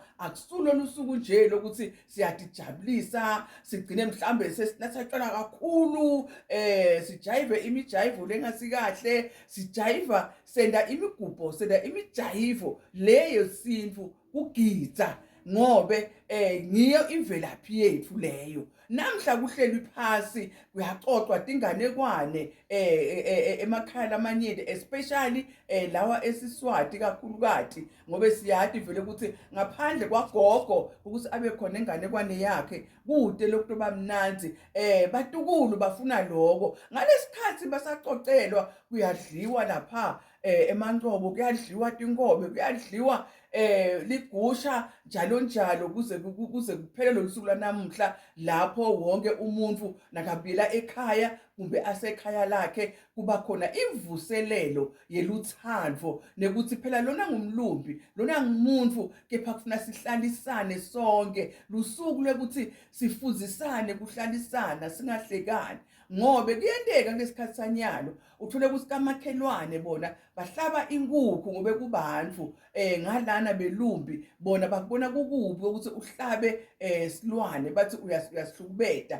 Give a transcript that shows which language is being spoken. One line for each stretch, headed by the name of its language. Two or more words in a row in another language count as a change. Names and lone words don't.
Swati: Akusulo lusuku nje lokuthi siyatijabulisa, sigcine mhlambe sesinathatshana kakhulu, sijayive imijayivo lengasikahle, sijayiva senda imigubho, senda imijayivo leyo sintu kugidza ngobe ngiyo imvelaphi yethu leyo. Namhla kuhlelwe phasi kuyaxoxwa tinganekwane emakhaya lamanyenti, especially lawa eSiswati kakhulukazi, ngobe siyati vele ukuthi ngaphandle kwagogo ukuthi abe khona enganekwane yakhe kude lokho bamnanzi, batukulu bafuna lokho. Ngalesikhathi basaxoxelwa kuyadliwa lapha emancobo, kuyadliwa tinkobe, kuyadliwa ligusha njalo njalo, kuze kuphele losuku lanamuhla lapho wonke umuntu nakabila ekhaya kumbe asekhaya lakhe kuba khona imvuselelo yeluthando, nekuthi phela lona ngumlumbi, lona ngumuntu, kepha kufuna sihlalisane sonke. Lusuku lekuthi sifuzisane, kuhlalisana, singahlekani, ngobe kuyenteka ngesikhathi sanyalo uthole ukuthi kamakhelwane bona bahlaba inkukhu ngobe kubantfu ngalana belumbi, bona bakubona kukubi ukuthi uhlabe silwane, bathi uyasihlukubeta.